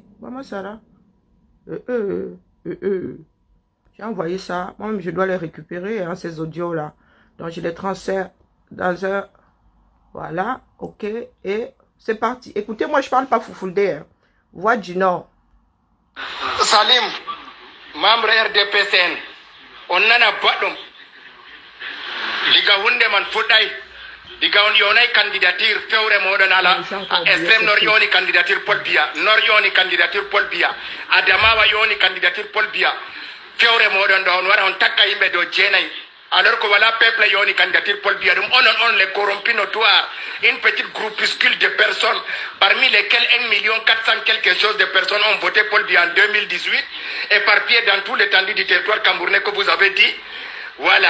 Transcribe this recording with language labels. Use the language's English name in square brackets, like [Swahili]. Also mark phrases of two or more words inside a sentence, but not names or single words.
[French] Maman, ça là. J'ai envoyé ça. Moi-même, je dois les récupérer, hein, ces audios-là. Donc, je les transfère dans un... Voilà. OK. Et c'est parti. Écoutez, moi, je parle pas foufoudé. Hein. Voix du Nord. Salim, membre RDPCN. [Fula] On nana badum. Diga hunde man fudai. Diga on yonai candidature fewre modon ala [French] extrême nord [Fula] yoni candidature Paul Biya, nord yoni candidature Paul Biya, Adamawa yoni candidature Paul Biya. Fewre modon don wara on takka yimbe do jenay. [French] Alors que voilà peuple yoni candidature Paul Biya, on les corrompus notoires, une petite groupuscule de personnes parmi lesquelles 1 400 000 quelque chose de personnes ont voté Paul Biya en 2018 éparpillés dans tout l'étendue du territoire camerounais que vous avez dit. Voilà.